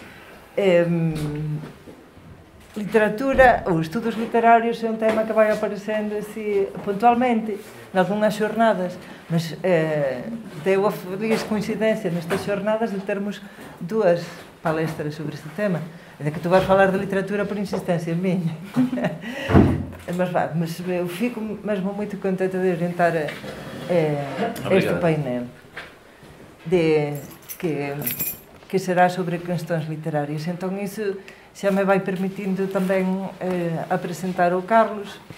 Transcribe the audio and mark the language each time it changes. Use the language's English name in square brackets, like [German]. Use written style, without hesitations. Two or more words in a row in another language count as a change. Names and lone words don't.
[Galician] Literatura ou estudos literarios é un tema que vai aparecendo así puntualmente nalgúnas xornadas, mas deu a feliz coincidencia nestas xornadas de termos dúas palestras sobre este tema, e de que tu vais falar de literatura por insistencia miña. [Portuguese] Mas eu fico mesmo muito contente de orientar este painel que será sobre questões literárias. Então isso xa me vai permitindo tamén apresentar o Carlos.